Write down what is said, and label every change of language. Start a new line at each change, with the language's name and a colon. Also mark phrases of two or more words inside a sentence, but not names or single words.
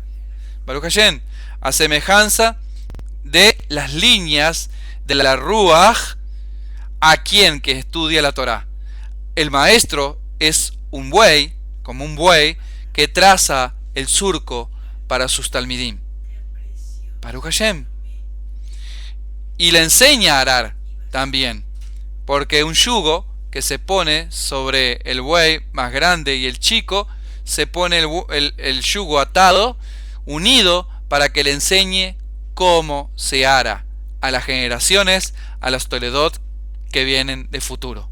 Hebrew: ברוך השם.
Spanish: A semejanza de las líneas de la Ruach a quien que estudia la Torá. El maestro es un buey, como un buey, que traza el surco para sus talmidim.
Hebrew: ברוך השם.
Spanish: Y le enseña a arar también, porque un yugo que se pone sobre el buey más grande y el chico, se pone el yugo atado, unido, para que le enseñe cómo se ara a las generaciones, a los toledot que vienen de futuro.